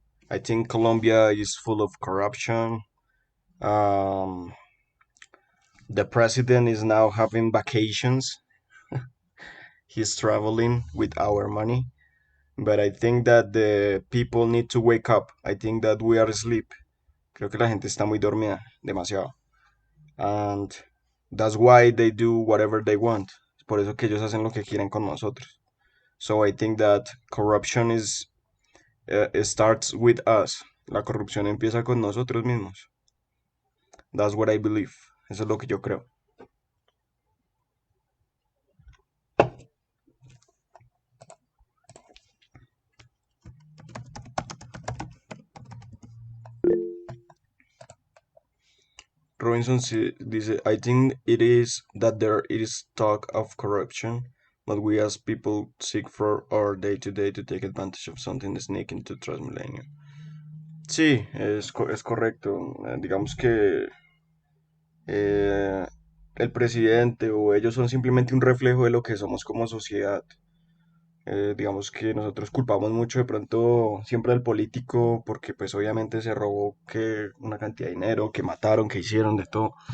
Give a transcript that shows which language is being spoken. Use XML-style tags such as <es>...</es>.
<en>I think Colombia is full of corruption. Um, the president is now having vacations. He's traveling with our money. But I think that the people need to wake up. I think that we are asleep.</en> <es>Creo que la gente está muy dormida, demasiado.</es> <en>And that's why they do whatever they want.</en> <es>Por eso que ellos hacen lo que quieren con nosotros.</es> <en>So I think that corruption it starts with us.</en> <es>La corrupción empieza con nosotros mismos.</es> <en>That's what I believe.</en> <es>Eso es lo que yo creo.</es> <en>Robinson</en> <es>dice,</es> <en>I think it is that there is talk of corruption, but we as people seek for our day to day to take advantage of something sneaking into Transmilenio.</en> <es>Sí, es correcto. Digamos que eh, el presidente o ellos son simplemente un reflejo de lo que somos como sociedad. Digamos que nosotros culpamos mucho de pronto siempre al político porque pues obviamente se robó que una cantidad de dinero, que mataron, que hicieron de todo.</es>